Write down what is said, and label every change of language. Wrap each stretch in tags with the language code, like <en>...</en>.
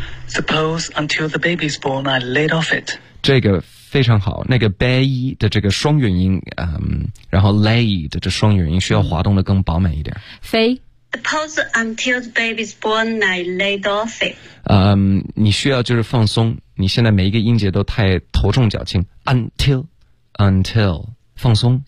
<en>Suppose until the baby's born I laid off it</en> <zh>这个非常好那个 bay 的这个双元音、然后 lay 的这双元音需要滑动的更饱满一点飞</zh> <en>Suppose until the baby's born I laid off it、</en> <zh>你需要就是放松你现在每一个音节都太头重脚轻 until放松，</zh>